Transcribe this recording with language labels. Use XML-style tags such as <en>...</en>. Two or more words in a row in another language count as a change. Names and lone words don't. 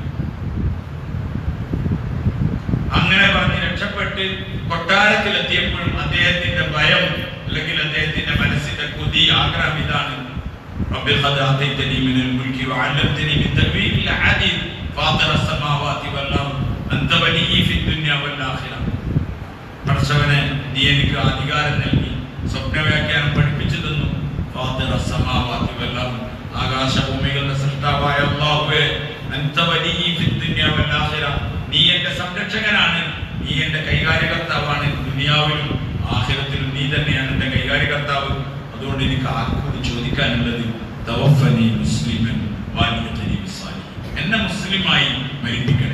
<ml>അങ്ങനെ പറഞ്ഞ് രക്ഷപ്പെട്ട് കൊട്ടാരത്തിലെത്തിയപ്പോഴും അദ്ദേഹത്തിന്റെ ഭയം, അല്ലെങ്കിൽ അദ്ദേഹത്തിന്റെ മനസ്സിന്റെ കൊതി, ആഗ്രഹം ഇതാണ്:</ml> <ar>رب قد آتيتني من الملك وعلمتني من تأويل الأحاديث فاطر السماوات والأرض أنت وليي في الدنيا والآخرة.</ar> <ml>പടച്ചവനെ, നീ എനിക്ക് അധികാരം നൽകി, സ്വപ്നവ്യാഖ്യാനം പഠിപ്പിച്ചു തന്നു.</ml> <ar>ഫാത്തിറ السماوات والأرض,</ar> <ml>ആകാശഭൂമികളുടെ സൃഷ്ടാവായ അല്ലാഹുവേ,</ml> <ar>أنت وليي في الدنيا والآخرة,</ar> <ml>നീ എന്റെ സംരക്ഷകനാണ്, നീ എന്റെ കൈകാര്യകർത്താവാണ്. ദുനിയാവിലും ആഖിറത്തിലും നീ തന്നെയാണ് എന്റെ കൈകാര്യകർത്താവ്. അതുകൊണ്ട് എനിക്ക് ആർക്കും ചോദിക്കാനുള്ളത്</ml> <ar>توفني مسلما وألحقني بالصالحين,</ar> <ml>എന്നെ മുസ്ലിമായി മരിപ്പിക്കണേ.</ml>